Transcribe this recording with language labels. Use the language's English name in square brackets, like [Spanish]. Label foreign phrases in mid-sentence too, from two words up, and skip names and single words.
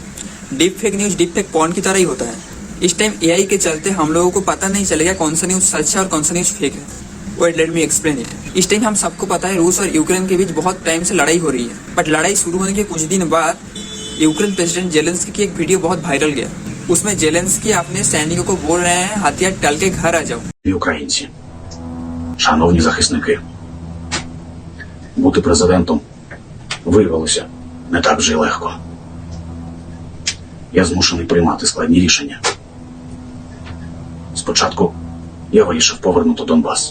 [English] deep fake news deep fake porn [Hindi] की तरह ही होता है। इस टाइम एआई के चलते हम लोगों को पता नहीं चलेगा कौन सा न्यूज सच है और कौन सा [English] news fake [Hindi] है। [English] wait let me explain it. [Hindi] इस टाइम हम सबको पता है रूस और यूक्रेन के बीच बहुत टाइम से लड़ाई हो रही है, बट लड़ाई शुरू होने के कुछ दिन बाद यूक्रेन प्रेसिडेंट जेलेंस्की की एक वीडियो बहुत वायरल गया। उसमें जेलेंस्की अपने सैनिकों को बोल रहे हैं हथियार टल के घर आ जाओ। [Ukrainian] Українці, шановні захисники, бути президентом виявилося не так вже й легко. Я змушений приймати складні рішення. Спочатку я вирішив повернути Донбас.